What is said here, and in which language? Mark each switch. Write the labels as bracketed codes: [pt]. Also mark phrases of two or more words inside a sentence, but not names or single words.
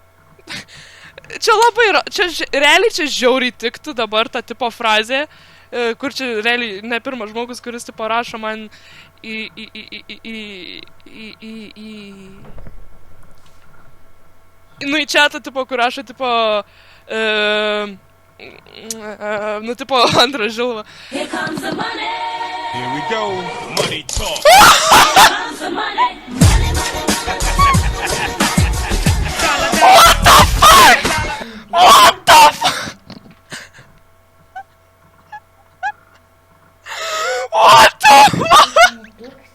[lt] Čia labai, realiai čia žiauriai tiktų dabar ta tipo frazė, kur čia realiai ne pirmas žmogus, kuris tipo rašo man nu į chatą tipo, kur rašo tipo, nu tipo antrą Žilvą. [en] Here comes the money. Here we go. Money talk. Here comes the money. What the fuck? What the fuck? What the fuck?